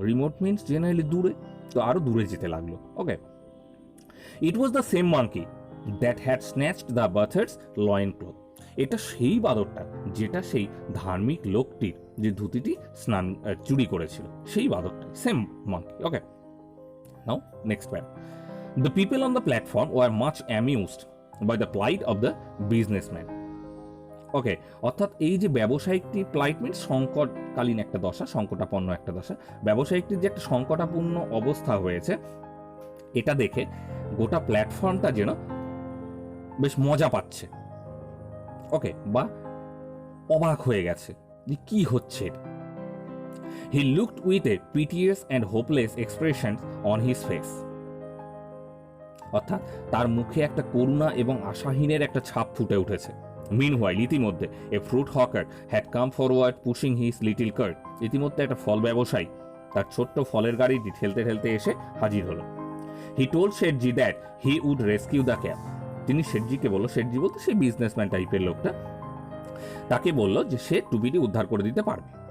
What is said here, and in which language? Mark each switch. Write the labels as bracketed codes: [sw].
[en] remote means generally [bn] দূরে, তো আরো দূরে যেতে লাগলো। [en] Okay, it was the same monkey that had snatched the bather's loin cloth. [bn] এটা সেই বাদরটা যেটা সেই ধার্মিক লোকটির যে ধুতিটি চুরি করেছিল, সেই বাদরটা, [en] Same monkey. Okay, now next para. The people on the platform were much amused by the plight of the businessman. [bn] ওকে, অর্থাৎ এই যে ব্যবসায়িকটির প্লাইট মিনস সংকটকালীন একটা দশা, সংকটাপন্ন একটা দশা, ব্যবসায়িকটির যে একটা সংকটাপূর্ণ অবস্থা হয়েছে, এটা দেখে গোটা প্ল্যাটফর্মটা যেন বেশ মজা পাচ্ছে। ওকে, বা অবাক হয়ে গেছে যে কি হচ্ছে। [en] He looked with a piteous and hopeless expression on his face. [bn] অর্থাৎ তার মুখে একটা করুণা এবং আশাহীনের একটা ছাপ ফুটে উঠেছে। [en] Meanwhile, [bn] ইতিমধ্যে [en] A fruit hawker had come forward pushing his little cart. [bn] ইতিমধ্যে একটা ফল ব্যবসায়ী তার ছোট্ট ফলের গাড়িটি ঠেলতে ঠেলতে এসে হাজির হলো। [en] He told শেঠজি that he would rescue the cab. [bn] তিনি শেঠজিকে বলল, শেঠজি বলতে সেই বিজনেসম্যান টাইপের লোকটা, তাকে বলল যে সে টুপিটি উদ্ধার করে দিতে পারবে।